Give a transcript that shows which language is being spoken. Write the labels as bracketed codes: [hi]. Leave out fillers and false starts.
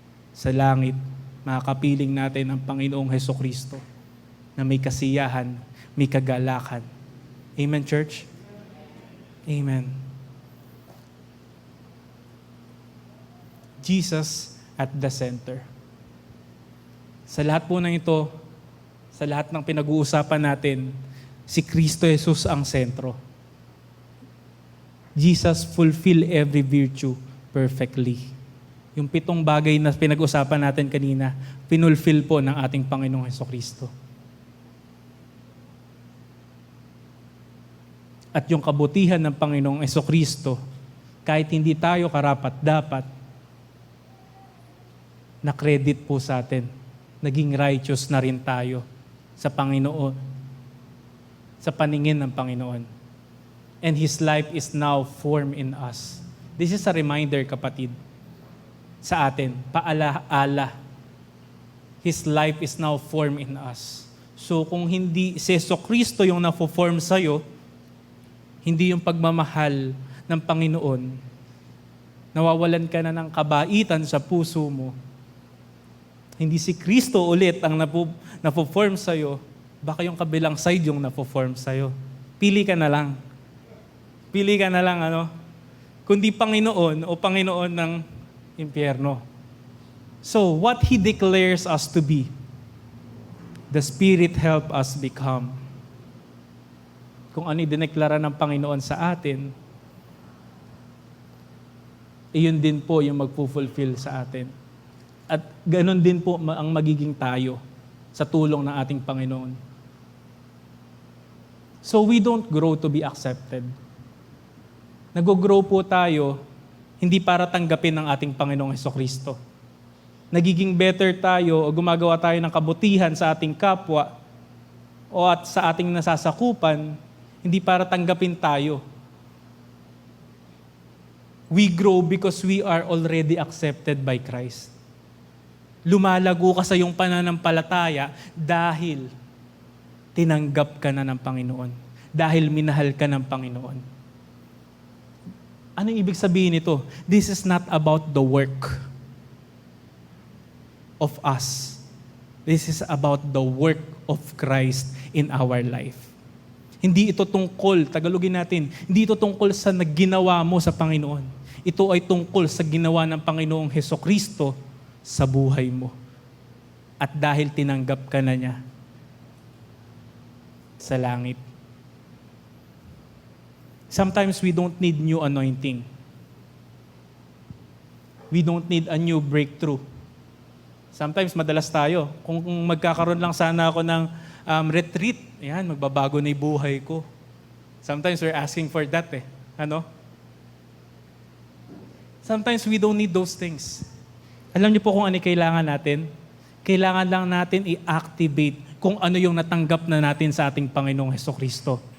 [tl] Sa langit, makakapiling natin ang Panginoong Hesukristo na may kasiyahan, may kagalakan. Amen, church? Amen. [en] Jesus at the center. [tl] Sa lahat po ng ito, sa lahat ng pinag-uusapan natin, si Kristo Jesus ang sentro. [en] Jesus fulfill every virtue perfectly. [tl] Yung 7 bagay na pinag-usapan natin kanina, pinulfill po ng ating Panginoong Hesukristo. At yung kabutihan ng Panginoong Hesukristo, kahit hindi tayo karapat-dapat, na-credit po sa atin. Naging righteous na rin tayo sa Panginoon, sa paningin ng Panginoon. [en] And His life is now formed in us. This is a reminder, kapatid, [tl] sa atin, paalaala. [en] His life is now formed in us. [tl] So kung hindi si Hesukristo yung na-form sa'yo, hindi yung pagmamahal ng Panginoon, nawawalan ka na ng kabaitan sa puso mo, hindi si Kristo ulit ang na-form sa'yo, baka yung kabilang side yung na-form sa'yo. Pili ka na lang. Pili ka na lang, kundi Panginoon o Panginoon ng impyerno. [en] So, what He declares us to be, the Spirit help us become. [tl] Kung ano dineklara ng Panginoon sa atin, iyon din po yung magpo-fulfill sa atin. At ganun din po ang magiging tayo sa tulong ng ating Panginoon. [en] So, we don't grow to be accepted. [tl] Nag-grow po tayo hindi para tanggapin ng ating Panginoong Hesukristo. Nagiging better tayo o gumagawa tayo ng kabutihan sa ating kapwa o at sa ating nasasakupan, hindi para tanggapin tayo. [en] We grow because we are already accepted by Christ. [tl] Lumalago ka sa iyong pananampalataya dahil tinanggap ka na ng Panginoon. Dahil minahal ka ng Panginoon. Ano ibig sabihin nito? [en] This is not about the work of us. This is about the work of Christ in our life. [tl] Hindi ito tungkol, tagalogin natin, hindi ito tungkol sa nagginawa mo sa Panginoon. Ito ay tungkol sa ginawa ng Panginoong Hesukristo sa buhay mo. At dahil tinanggap ka na niya sa langit. [en] Sometimes we don't need new anointing. We don't need a new breakthrough. [tl] Sometimes madalas tayo, kung magkakaroon lang sana ako ng retreat, yan, magbabago na yung buhay ko. [en] Sometimes we're asking for that Sometimes we don't need those things. [tl] Alam niyo po kung ano kailangan natin? Kailangan lang natin i-activate kung ano yung natanggap na natin sa ating Panginoong Hesukristo.